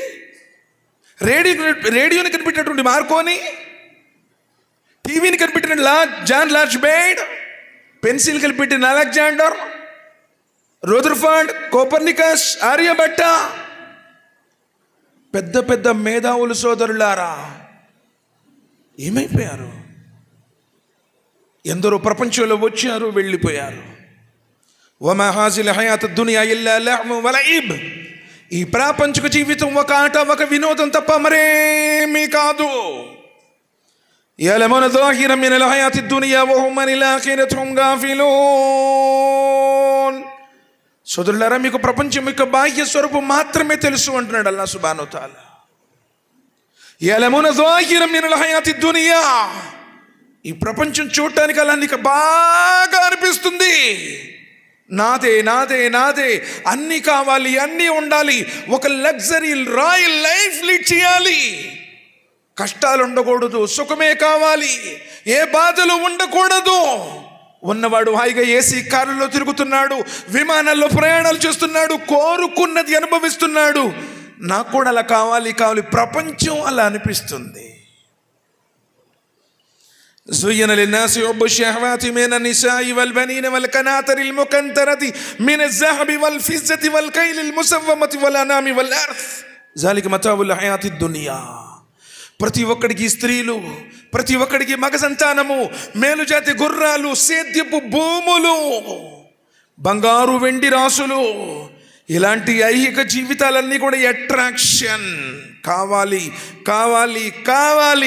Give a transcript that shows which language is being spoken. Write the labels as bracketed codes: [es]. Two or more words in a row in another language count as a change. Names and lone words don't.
[te] రేడియోని కనిపెట్టినటువంటి మార్కోని, టీవీని కనిపెట్టిన జాన్ లార్జ్ బేడ్, పెన్సిల్ కనిపెట్టిన అలెగ్జాండర్, రూదర్ఫర్డ్, కోపర్నికస్, ఆర్యభట్ట, పెద్ద పెద్ద మేధావులు సోదరులారా ఏమైపోయారు? ఎందరో ప్రపంచంలో వచ్చారు, వెళ్ళిపోయారు. [ar] وما هذه الحياة الدنيا إلا لهو ولعب. [te] ఈ ప్రాపంచిక జీవితం ఒక ఆట, ఒక వినోదం తప్ప మరేమీ కాదు. [ar] యలమున ظاهرا من الحياة الدنيا وهم عن الآخرة هم غافلون. [te] సోదరులారా, మీకు ప్రపంచం యొక్క బాహ్య స్వరూపం మాత్రమే తెలుసు అంటున్నాడు [ar] الله سبحانه وتعالى. యలమున ظاهرا من الحياة الدنيا. [te] ఈ ప్రపంచం చూడటానికి అలా నీకు బాగా అనిపిస్తుంది. నాదే నాదే నాదే, అన్నీ కావాలి, అన్నీ ఉండాలి, ఒక [en] luxury royal life lead [te] చేయాలి, కష్టాలు ఉండకూడదు, సుఖమే కావాలి, ఏ బాధలు ఉండకూడదు. ఉన్నవాడు హాయిగా ఏసీ కారులో తిరుగుతున్నాడు, విమానాల్లో ప్రయాణాలు చేస్తున్నాడు, కోరుకున్నది అనుభవిస్తున్నాడు. నాకు కూడా అలా కావాలి కావాలి. ప్రపంచం అలా అనిపిస్తుంది. [ar] زين للناس حب الشهوات من النساء والبنين والقناطر المقنطرة من الذهب والفضة والخيل المسومة والأنعام والحرث ذلك متاع الحياة الدنيا. [te] ప్రతి ఒక్కడికి స్త్రీలు, ప్రతి ఒక్కడికి మగ సంతానము, మేలుజాతి గుర్రాలు, సేద్యపు భూములు, బంగారు వెండి రాసులు, ఇలాంటి ఐహిక జీవితాలన్నీ కూడా అట్రాక్షన్. కావాలి కావాలి కావాలి.